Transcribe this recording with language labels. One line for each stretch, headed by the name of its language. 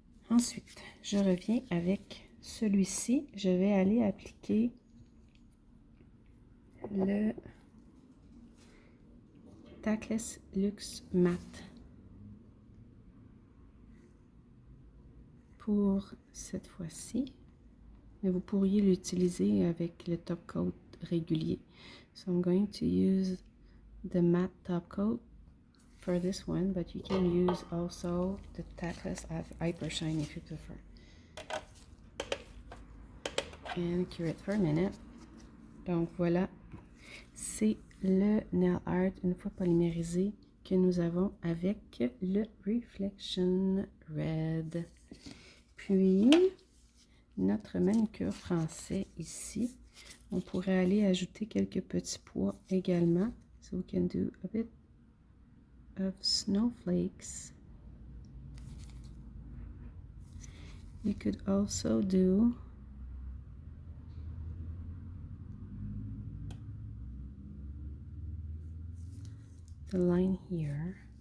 French: Ensuite, je reviens avec celui-ci. Je vais aller appliquer le Tackless Luxe Matte pour cette fois-ci. Mais vous pourriez l'utiliser avec le top coat régulier.
English: So I'm going to use the matte top coat for this one, but you can use also the Tackless Hyper Shine if you prefer. And cure it for a minute.
French: Donc voilà, c'est le nail art une fois polymérisé que nous avons avec le Reflection Red. Puis notre manucure français ici, on pourrait aller ajouter quelques petits pois également.
English: So we can do a bit of snowflakes. You could also do the line here.